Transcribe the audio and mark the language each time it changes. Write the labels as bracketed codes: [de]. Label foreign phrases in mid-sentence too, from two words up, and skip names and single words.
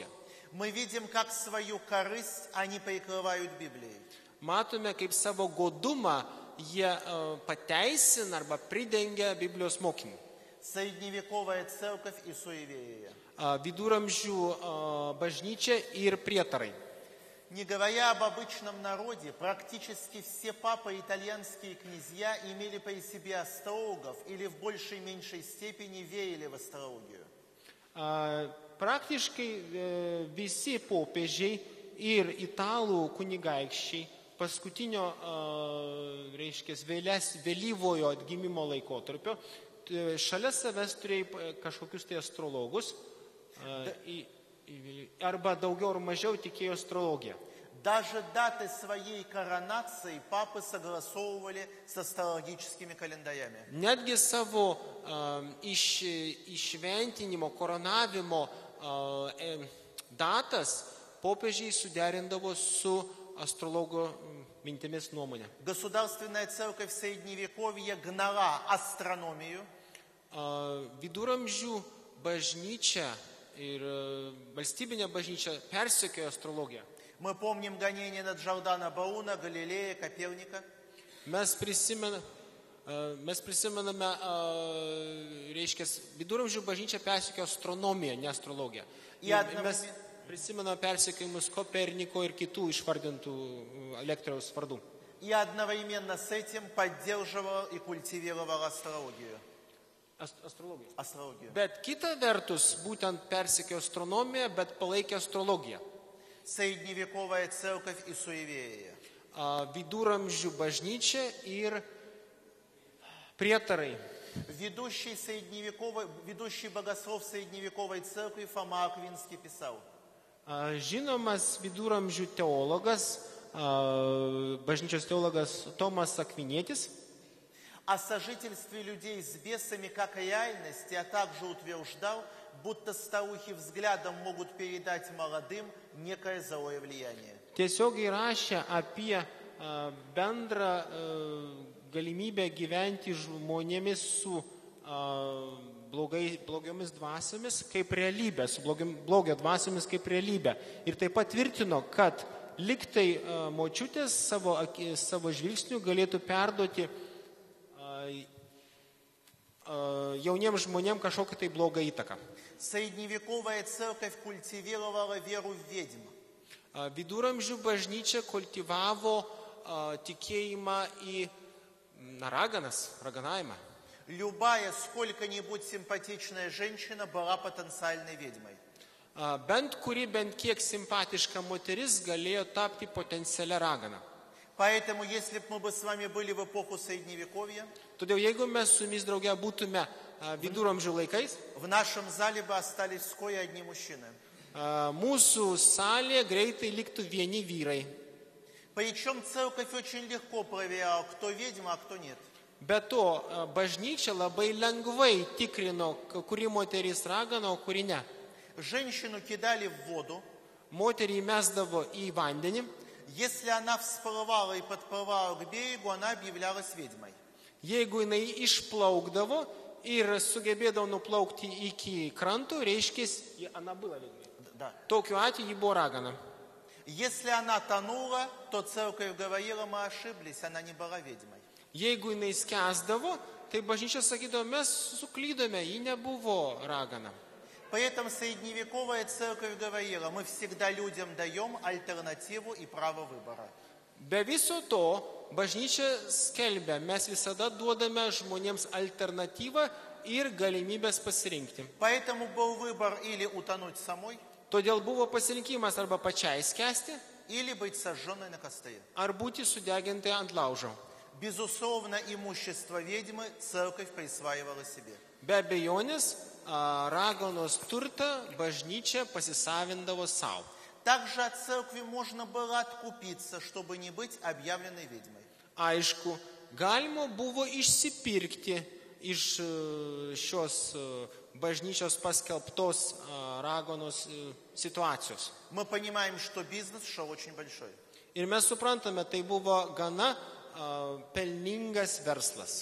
[ru] Мы видим, как свою корысть они прикрывают Библией. [lt] Matome, kaip savo godumą jie pateisina arba pridengia Biblijos mokymu. [ru] Средневековая церковь и суеверие. [lt] Viduramžių bažnyčia ir prietarai. [ru] Не говоря об обычном народе, практически все папы и итальянские князья имели при себе астрологов или в большей и меньшей степени верили в астрологию. [lt] Praktiškai visi popiežiai ir italų kunigaikščiai paskutinio, reiškia, vėlyvojo atgimimo laikotarpio šalia savęs turėjo kažkokius tai astrologus arba daugiau ar mažiau tikėjo astrologiją. [ru] Даже даты своей коронации папы согласовывали с астрологическими календарями. [lt] Netgi savo išventinimo, koronavimo datas popiežiai suderindavo su astrologo mintimis nuomonė. [ru] Государственная церковь Средневековья гнала астрономию. [lt] Viduramžių bažnyčia ir valstybinė bažnyčia persekiojo astrologiją. [ru] Мы помним гонения на Джордано Бруно, Галилея, Коперника. [lt] Mes prisimename, reiškia, viduramžių bažnyčia persekiojo astronomiją, ne astrologiją. Mes prisimename persekiojimus Koperniko ir kitų išvardintų lektoriaus vardų. [ru] И одновременно с этим поддерживал и культивировал астрологию. Астрологию. [lt] Bet kita vertus, būtent persekiojo astronomiją, bet palaikė astrologiją. [ru] Средневековая церковь и суеверие. [lt] Viduramžių bažnyčia ir prietarai. [ru] Ведущий богослов средневековой церкви Фома Аквинский писал. [lt] Žinomas viduramžių teologas, bažnyčios teologas Tomas Akvinietis. [ru] О сожительстве людей с бесами как реальности, а также утверждал, будто старухи взглядом могут передать молодым некое злое влияние. [lt] Tiesiogiai rašė apie bendrą galimybę gyventi žmonėmis su blogiomis dvasiomis kaip realybė, su blogio dvasiomis kaip realybė. Ir taip pat tvirtino, kad liktai močiutės savo žvilgsnių galėtų perduoti jauniems žmonėms kažkokią tai blogą įtaką. [ru] Средневековая церковь культивировала веру в ведьм. [lt] Viduramžių bažnyčia kultivavo tikėjimą į raganavimą. [ru] Любая сколько-нибудь симпатичная женщина была потенциальной ведьмой. [lt] Bent kiek simpatiška moteris galėjo tapti potencialia ragana. [ru] Поэтому, если бы мы с вами были в эпоху Средневековья, [lt] Todėl jeigu mes su jumis drauge būtume viduramžių laikais, [ru] в нашем зале бы остались вскоре одни мужчины. [lt] Mūsų salėje greitai liktų vieni vyrai. [ru] Причем церковь очень легко проверяла, кто ведьма, а кто нет. [lt] Be to, bažnyčia labai lengvai tikrino, kuri moteris ragana, o kuri ne. [ru] Женщину кидали в воду. [lt] Moterį mesdavo į vandenį. [ru] Если она всплывала и подплывала к берегу, она объявлялась ведьмой. [lt] Jeigu jinai išplaukdavo ir sugebėdavo nuplaukti iki kranto, reiškia, [ru] она была ведьмой. Да. [lt] Tokiu atveju ji buvo ragana. [ru] Если она тонула, то церковь говорила, мы ошиблись, она не была ведьмой. [lt] Jeigu jinai skęsdavo, tai bažnyčia sakydavo, mes suklydome, ji nebuvo ragana. [ru] При этом средневековая церковь говорила, мы всегда людям даем альтернативу и право выбора. [lt] Be viso to, bažnyčia skelbia, mes visada duodame žmonėms alternatyvą ir galimybės pasirinkti. [ru] Поэтому был выбор или утонуть самой, [lt] Todėl buvo pasirinkimas arba pačiai skęsti, [ru] или быть сожженной на костре. [lt] ar būti sudeginti ant laužo. [ru] Безусловно, имущество ведьмы церковь присваивала себе. [lt] Be abejonės, raganos turtą bažnyčia pasisavindavo savo. [ru] Также от церкви можно было откупиться, чтобы не быть объявленной ведьмой. [lt] Aišku, galima buvo išsipirkti iš šios bažnyčios paskelbtos raganos situacijos. [ru] Мы понимаем, что бизнес шел очень большой. [lt] Ir mes suprantame, tai buvo gana pelningas verslas.